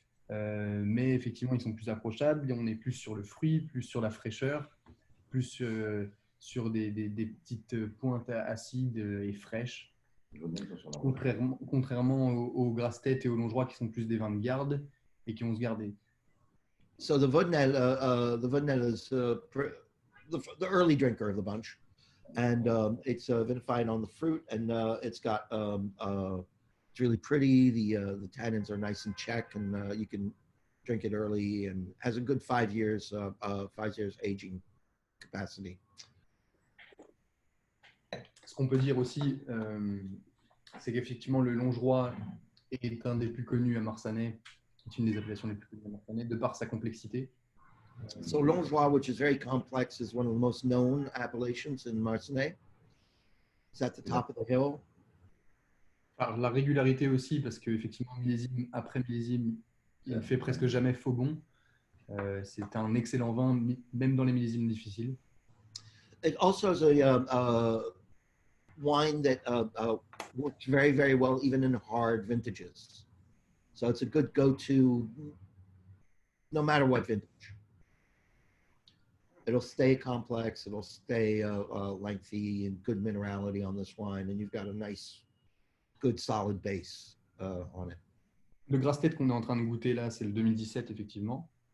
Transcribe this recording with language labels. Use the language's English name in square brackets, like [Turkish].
[French] Mais effectivement, ils sont plus approchables. On est plus sur le fruit, plus sur la fraîcheur, plus sur des petites pointes acides et fraîches. Contrairement aux Grasset et aux Longeroy qui sont plus des vins de garde et qui vont se garder. [English] So the Vaudenel is the early drinker of the bunch, and it's vinified on the fruit, and it's got it's really pretty. The tannins are nice and check, and you can drink it early, and has a good 5 years aging capacity. [French] Ce qu'on peut dire aussi, c'est qu'effectivement le Longeroy est un des plus connus à Marsanais. C'est une des appellations les plus connues à Marsanais, de par sa complexité. [English] So Longeroy, which is very complex, is one of the most known appellations in Marsanais. It's at the top of the hill. [French] Par la régularité aussi, parce qu'effectivement, millésime après millésime, il ne fait presque jamais faux bon. C'est un excellent vin, même dans les millésimes difficiles. [English] It also is a wine that works very, very well even in hard vintages. So it's a good go-to no matter what vintage. It'll stay complex, it'll stay lengthy and good minerality on this wine, and you've got a nice, good solid base on it. [French] Le Grasset qu'on est en train de goûter là, c'est le 2017 effectivement.